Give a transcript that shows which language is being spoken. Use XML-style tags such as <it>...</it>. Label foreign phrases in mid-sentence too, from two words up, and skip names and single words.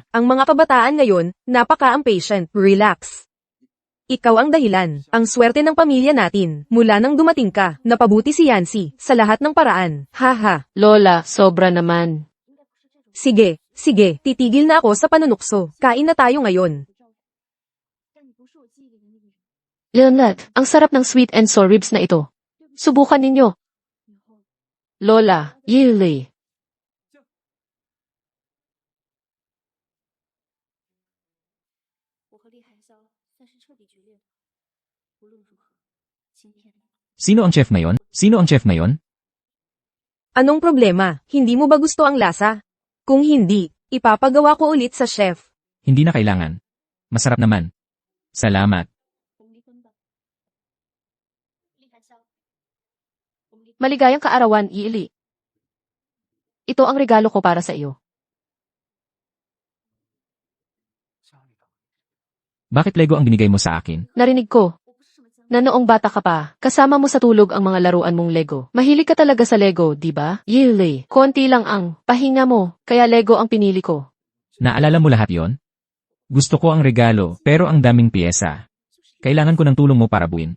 <tl>Ang mga kabataan ngayon, napaka-impatient. Relax. Ikaw ang dahilan, ang swerte ng pamilya natin. Mula nang dumating ka, napabuti si Yancy sa lahat ng paraan. Haha. Lola, sobra naman. Sige, titigil na ako sa panunukso. Kain na tayo ngayon.</tl> <zh>但你不是我记忆里的那个人。</zh> <tl>Leonard, ang sarap ng</tl> <en>sweet and sour ribs</en> <tl>na ito. Subukan ninyo. Lola, Yili.</tl> <zh>我和厉海霄算是彻底决裂了。无论如何，今天</zh> <tl>Sino ang chef ngayon? Sino ang chef ngayon? Anong problema? Hindi mo ba gusto ang lasa? Kung hindi, ipapagawa ko ulit sa chef. Hindi na kailangan. Masarap naman. Salamat.</tl> <zh>我们离婚吧。厉海霄，我们离。</zh> <tl>Maligayang kaarawan, Yili. Ito ang regalo ko para sa iyo.</tl> <zh>家里的</zh> <tl>Bakit Lego ang binigay mo sa akin? Narinig ko,</tl> <zh>我不是什么江</zh> <tl>na noong bata ka pa, kasama mo sa tulog ang mga laruan mong Lego. Mahilig ka talaga sa Lego, di ba? Yili, konti lang ang pahinga mo, kaya Lego ang pinili ko. Naalala mo lahat yon? Gusto ko ang regalo, pero ang daming piyesa. Kailangan ko ng tulong mo para buuin.</tl>